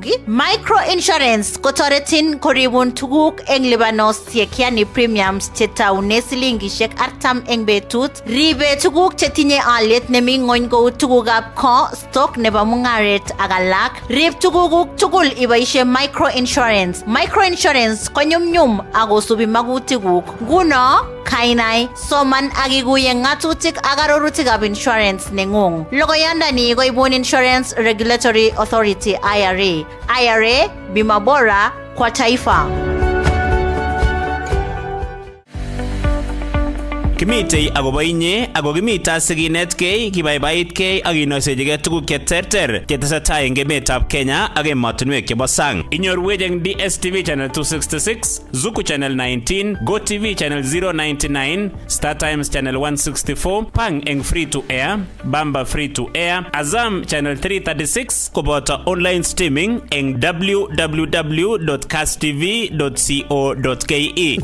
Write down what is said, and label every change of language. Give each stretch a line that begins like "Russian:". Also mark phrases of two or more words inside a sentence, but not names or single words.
English: Micro insurance
Kalenjin: kotoretin koribun tuguk eng libanosiek, yani premiums chetaune silingishek 40 eng betut. Ribe tuguk chetinye alyet nemi ngony kou tugukab ko, stock nebo mungaret ak alak. Rib tugukuk tugul iboishe
English: micro insurance. Micro insurance
Kalenjin: konyumnyum akosubi magutikuk. Nguno kainai soman akikuye ngatutik ak arorutikab insurance nengung. Logoyandani koibun Insurance Regulatory Authority IRA. IRA,
Swahili: bima bora kwa taifa.
Kalenjin: Kimitei akobo inye ako kimita sikinetkei, kibaibaitkei ak kinoisechigei tuguk cheterter chetesetai eng emetab Kenya ak emotinwek chebo sang. Inyorwech eng DSTV channel 266, Zuku channel 19, GoTV channel 099, Star Times channel 164, Pang eng
English: free to air,
Kalenjin: Bamba
English: free to air,
Kalenjin: Azam channel 336 koboto
English: online streaming
Kalenjin: eng www.kasstv.co.ke.